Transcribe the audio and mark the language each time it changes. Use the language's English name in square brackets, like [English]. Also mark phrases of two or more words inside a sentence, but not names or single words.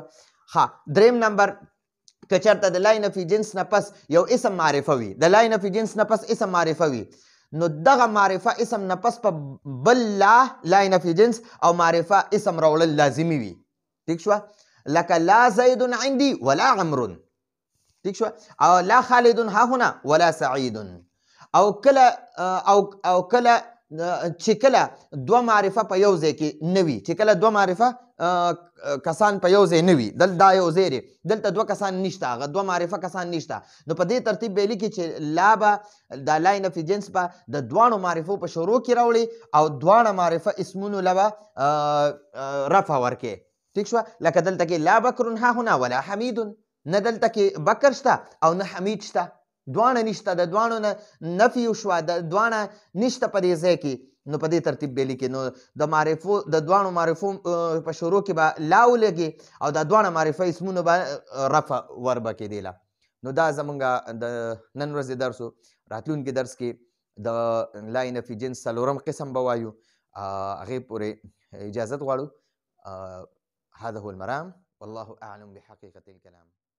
[Pashto] دریم نمبر که چېرته د لای نفي جنس نه پس یو اسم معرفه وي، د لای نفي جنس نه پس اسم معرفه وي، نو دغه معرفه اسم نه پس په بل لای نفي جنس او معرفه اسم راوړل لازمي وي ٹھیک شو. لکه [Arabic] لا زید عندي ولا عمرو [Pashto] ٹھیک شو، او [Arabic] لا خالد ها هنا ولا سعید. [Pashto] او کله چې کله دوه معرفه په یو ځای کې نه وي، چې کله دوه معرفه کسان په یو ځای نه وي، دا یو ځای دی، دلته دوه کسان نشته، هغه دوه معرفه کسان نشته، نو په دې ترتیب به یې لیکي چې لا به دا لای نفي جنس به د دواړو معرفو په شروع کې راوړي او دواړه معرفه اسمونو له به رفع ورکړي ٹھیک شوه. لکه دلته کې [Arabic] لا بکرن ها هنا ولا حمید، [Pashto] نه دلته کې بکر شته او نه حمید شته، دواړه نشته، د دواړو نه نفي وشوه، د دواړه نشته په دې ځای کې، نو په دې ترتیب به لیکي. نو د معرفو د دواړو معرفو په شروع کې به لا ولګي او دا دواړه معرفه اسمونه به رفع ور به کېدله. نو دا زمونږ د نن ورځې درس و. راتلونکي درس کې د لا نفي جنس څلورم قسم به وایو، هغې پورې اجازت غواړو. [Arabic] هذا هو المرام والله أعلم بحقيقة الكلام.